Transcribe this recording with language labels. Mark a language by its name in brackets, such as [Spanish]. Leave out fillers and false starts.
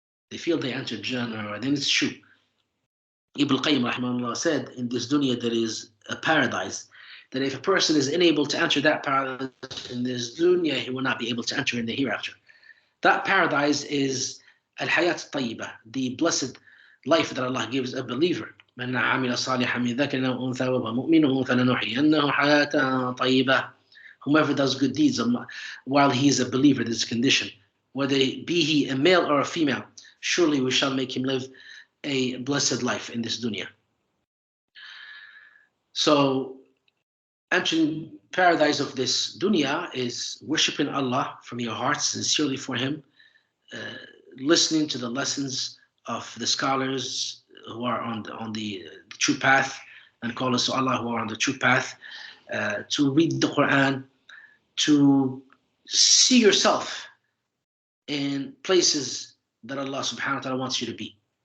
[English] They feel they entered Jannah already, and it's true. Ibn Qayyim rahimahullah said, in this dunya there is a paradise, that if a person is unable to enter that paradise in this dunya, he will not be able to enter in the hereafter. That paradise is al-hayat tayyibah, the blessed life that Allah gives a believer. [Arabic] من عمل صالحا من ذكر أو أنثى وهو مؤمن فلنحيينه حياة طيبة. [English] Whomever does good deeds while he is a believer, this condition, whether be he a male or a female, surely we shall make him live a blessed life in this dunya. So entering paradise of this dunya is worshiping Allah from your heart sincerely for Him, listening to the lessons of the scholars who are on the true path and callers to Allah who are on the true path, to read the Quran, to see yourself in places that Allah subhanahu wa ta'ala wants you to be.